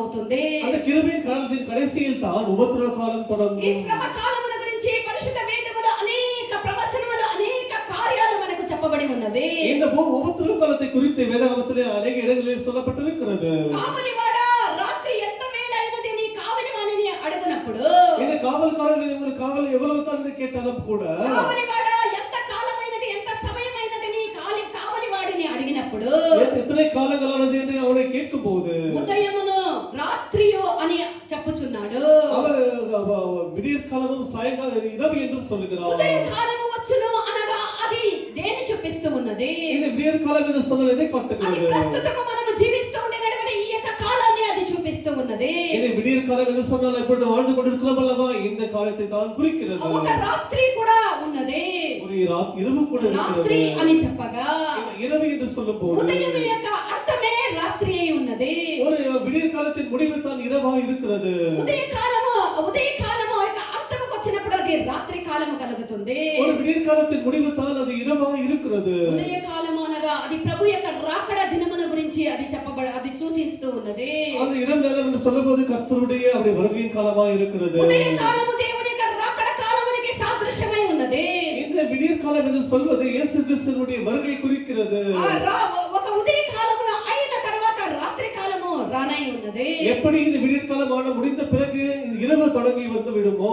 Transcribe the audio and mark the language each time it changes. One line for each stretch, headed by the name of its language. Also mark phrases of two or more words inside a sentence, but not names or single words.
Telugu: ఉంది.
Tamil: அந்த கிருபையின் காலத்தின் கடைசியில் தான் உபத்திரவ காலம்
Telugu: ఈ
Tamil: தொடங்கும்.
Telugu: శ్రమ కాలముల గురించి పరిశుద్ధ వేదములో అనేక ప్రవచనములు అనేక కార్యాలు మనకు చెప్పబడి ఉన్నవి.
Tamil: இந்த உபத்திரவ காலத்தை குறித்து வேதாகமத்திலே அநேக இடங்களில் சொல்லப்பட்டிருக்கிறது.
Telugu: కావలివాడా రాత్రి ఎంత వేళ అయినది నీ కావలి వాణిని అడుగునప్పుడు,
Tamil: இந்த காவல்காரர்கள் உங்களுக்கு காவல் எவ்வளவு தான் கேட்டாலும் கூட
Telugu: కావలివాడా ఎంత కాలమైనది ఎంత సమయమైనది నీ కావలివాడిని అడిగినప్పుడు,
Tamil: எத்தனை காலங்களானது என்று அவனை கேட்கும் போது
Telugu: ఉదయమును రాత్రియో అని చెప్పుచున్నాడు.
Tamil: அவர் விடியற் காலமும் சாயங்காலம் இரவு என்றும் சொல்லுகிறார்.
Telugu: ఉదయ కాలము వచ్చును అనగా అది దేని చూపిస్తూ ఉన్నది?
Tamil: இது விடியற் காலம் என்று சொன்னால் எதை
Telugu: అది
Tamil: காட்டுகிறது?
Telugu: ప్రస్తుతము మనము జీవిస్తూ ఉండేటువంటి ఈ యొక్క కాలాన్ని అది చూపిస్తూ ఉన్నది.
Tamil: இது விடியற் காலம் என்று சொன்னால் இப்பொழுது வாழ்ந்து கொண்டிருக்கிறோம் அல்லவா, இந்த காலத்தை தான் குறிக்கிறது.
Telugu: ఒక రాత్రి కూడా ఉన్నది.
Tamil: ஒரு இரவு கூட
Telugu: రాత్రి
Tamil: இருக்கிறது.
Telugu: అని చెప్పగా
Tamil: இந்த இரவு என்று சொல்லும் போது
Telugu: ఉదయం యొక్క అర్థమే రాత్రి అయి ఉన్నది.
Tamil: ஒரு விடியற் காலத்தின் முடிவு தான் இரவா இருக்கிறது.
Telugu: ఉదయ కాలము యొక్క అర్థముకు వచ్చినప్పుడు అది రాత్రి కాలము కలుగుతుంది.
Tamil: ஒரு விடியற் காலத்தின் முடிவு தான் அது இரவா இருக்கிறது.
Telugu: ఉదయ కాలము అనగా అది ప్రభు యొక్క రాకడ దినమున గురించి అది సూచిస్తూ ఉన్నది.
Tamil: அந்த இரவு நேரம் என்று சொல்லும்போது கர்த்தருடைய அவருடைய வருகையின் காலமா இருக்கிறது.
Telugu: ఉదయ కాలము దేవుని యొక్క రాకడ కాలమునికి సాదృశ్యమై ఉన్నది.
Tamil: இந்த விடியற் காலம் என்று சொல்வது இயேசு கிறிஸ்துவினுடைய வருகை குறிக்கிறது.
Telugu: ఒక ఉదయ కాలము అయిన తర్వాత రాత్రి కాలము రానై ఉన్నది.
Tamil: எப்படி இந்த விடியற் காலம் ஆன முடிந்த பிறகு இரவு தொடங்கி வந்து விடுமோ,